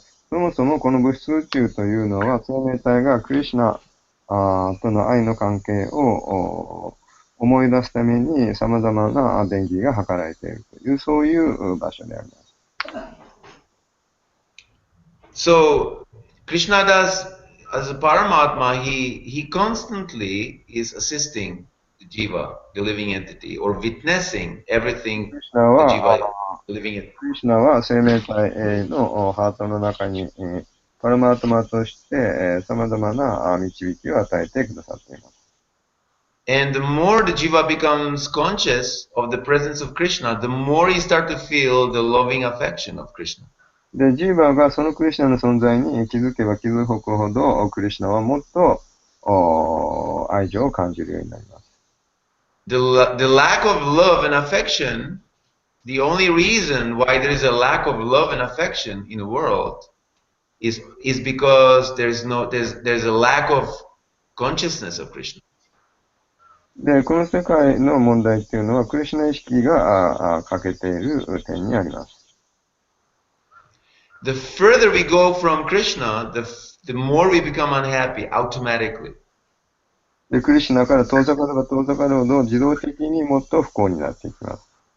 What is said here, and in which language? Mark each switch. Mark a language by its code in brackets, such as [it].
[ja] そもそもこの物質宇宙というのは生命体がクリシュナとの愛の関係を思い出すために様々な伝義が図られているという、そういう場所であります。 [en] So, Krishna does, as a Paramatma, he constantly is assisting the Jiva, the living entity, or witnessing everything the Jiva, the living entity. [ja] クリシュナは生命体のハートの中にパラマートマとして様々な導きを与えてくださっています。 [en] And the more the Jiva becomes conscious of the presence of Krishna, the more he starts to feel the loving affection of Krishna. [ja] で、ジーバーがそのクリシュナの存在に気づけば気づくほど、クリシュナはもっと愛情を感じるようになります。 [en] The lack of love and affection, the only reason why there is a lack of love and affection in the world is because there's a lack of consciousness of Krishna. [ja] で、この世界の問題っていうのは、クリシュナ意識が欠けている点にあります。 [en] The further we go from Krishna, the more we become unhappy automatically. [ja] で、クリシュナから遠ざかれば遠ざかるほど自動的にもっと不幸になっていきます。